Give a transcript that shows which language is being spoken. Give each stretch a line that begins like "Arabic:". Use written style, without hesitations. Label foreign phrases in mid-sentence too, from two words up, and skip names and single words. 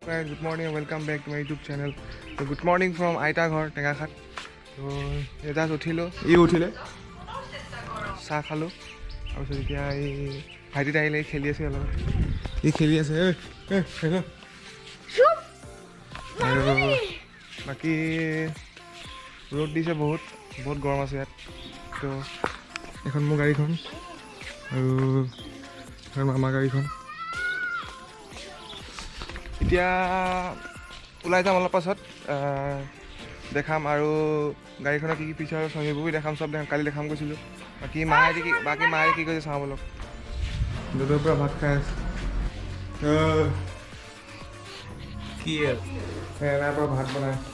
English: Guys, good morning and welcome back to my YouTube channel. So good morning from Aita Ghor, Tengakhat.
Assamese: So just উঠিলোঁ, উঠিলে. চাহ খালোঁ. আৰু এতিয়া এই ভাইটি তাইলে খেলি আছে alot. এই খেলি আছে. Hello. Chup. আৰু বাকী road দিছে বহুত গৰম আছে ইয়াত. So এখন মোৰ গাড়ী খন আৰু মামা গাড়ী খন. এতিয়া ওলাই যাম অলপ পাছত দেখাম আৰু গাড়ীখনৰ কি ফিচাৰ আছে সেইবোৰ দেখাম সব দেখাম কালি দেখাম কৈছিলোঁ বাকি মায়ে কি কৈছে চাওঁ বলক দুধৰ পৰা ভাত খাই আছে কি এনাৰ পৰা ভাত বনাই